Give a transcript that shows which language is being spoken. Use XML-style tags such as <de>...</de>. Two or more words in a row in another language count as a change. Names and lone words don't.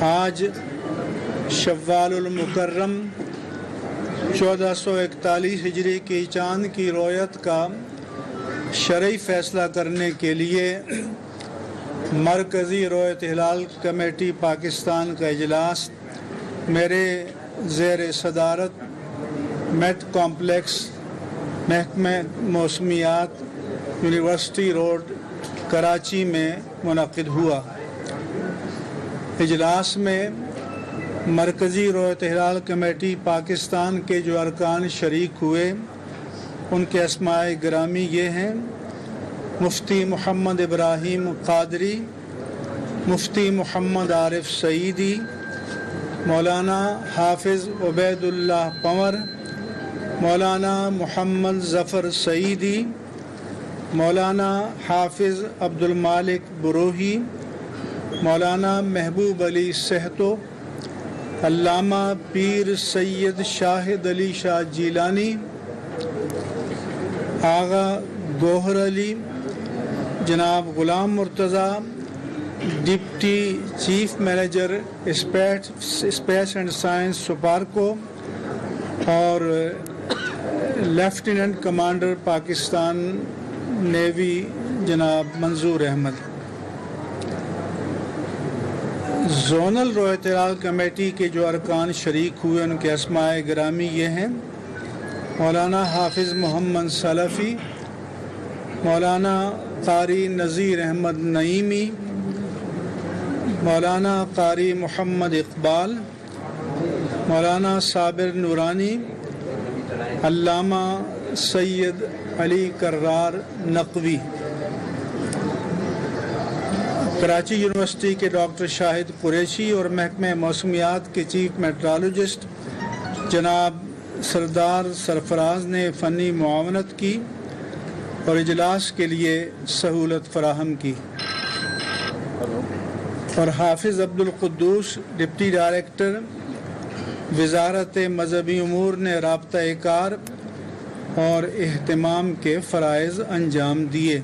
<ur>آج شوال المکرم 1441 ہجری کی چاند کی رویت کا شرعی فیصلہ کرنے کے لیے مرکزی رویت ہلال کمیٹی پاکستان کا اجلاس میرے زیر صدارت میٹ کمپلیکس محکمہ موسمیات یونیورسٹی روڈ کراچی میں منعقد ہوا. اجلاس میں مرکزی رویت ہلال کمیٹی پاکستان کے جو ارکان شریک ہوئے ان کے اسمائے گرامی یہ ہیں: مفتی محمد ابراہیم قادری, مفتی محمد عارف سعیدی، مولانا حافظ عبیداللہ پنور، مولانا محمد ظفر سعیدی، مولانا حافظ عبدالمالک بروہی، مولانا محبوب علی سہتو، علامہ پیر سید شاہد علی شاہ جیلانی, آغا گوہر علی، جناب غلام مرتضیٰ,</ur> <en>Deputy Chief Manager Space and Science</en> <ur>سپارکو اور</ur> <en>Lieutenant Commander</en> <ur>پاکستان نیوی جناب منظور احمد. زونل رویت ہلال کمیٹی کے جو ارکان شریک ہوئے ان کے اسمائے گرامی یہ ہیں: مولانا حافظ محمد سلفی، مولانا قاری نذیر احمد نعیمی، مولانا قاری محمد اقبال، مولانا صابر نورانی، علامہ سید علی کرار نقوی. کراچی یونیورسٹی کے ڈاکٹر شاہد قریشی اور محکمہ موسمیات کے</ur> <en>Chief Meteorologist</en> <ur>جناب سردار سرفراز نے فنی معاونت کی اور اجلاس کے لیے سہولت فراہم کی. اور حافظ عبدالقدوس</ur> <en>Deputy Director</en> <ur>وزارت مذہبی امور نے رابطہ کار اور اہتمام کے فرائض انجام دیے.</ur>